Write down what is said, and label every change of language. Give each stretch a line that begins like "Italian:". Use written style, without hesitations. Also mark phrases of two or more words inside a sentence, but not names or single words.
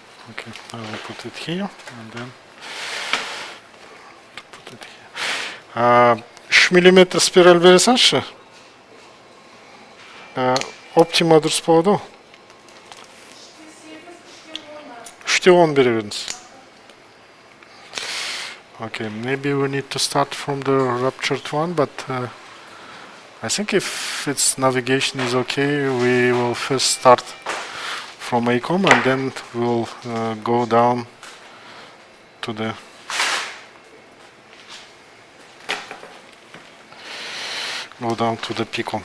English: Okay, I will put it here and then put it here.
Kazakh: 3 мм спираль бересеңізші. Optima дұрыс болады ғой. 3/10 бере беріңіз.
English: Okay, maybe we need to start from the ruptured one, but I think if its navigation is okay, we will first start from ACOM and then we'll go down to the PCOM.